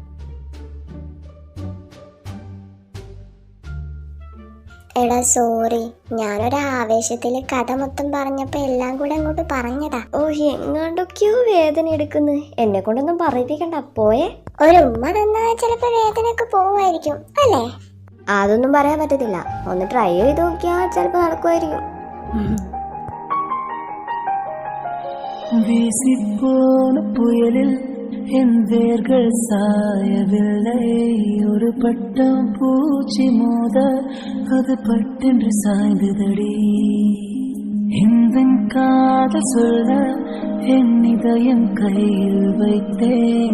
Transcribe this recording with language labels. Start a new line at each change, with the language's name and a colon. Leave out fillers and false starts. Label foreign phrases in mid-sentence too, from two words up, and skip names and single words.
Malayalam: എടാ സോറി, ഞാനൊരു ആവേശത്തില് കഥ മൊത്തം പറഞ്ഞപ്പോ എല്ലാം കൂടെ അങ്ങോട്ട് പറഞ്ഞതാ. എങ്ങാണ്ടൊക്കെയോ വേദന എടുക്കുന്നു. എന്നെ കൊണ്ടൊന്നും പറയിപ്പിക്കണ്ട, പോയെ. ഒരു ഉമ്മ തന്നാ ചിലപ്പോ വേദനയൊക്കെ പോവായിരിക്കും അല്ലേ? അതൊന്നും പറയാൻ പറ്റത്തില്ല. ഒന്ന് ട്രൈ ചെയ്ത് നോക്കിയാ ചിലപ്പോ നടക്കുമായിരിക്കും.
Tamil: வீசிப்போன புயலில் என் வேர்கள் சாயவில்லை. ஒரு பட்டம் பூச்சி மோத அது பட்டென்று சாய்ந்ததடி. இந்த காதல் சொல்ல என் இதயம் கையில் வைத்தேன்.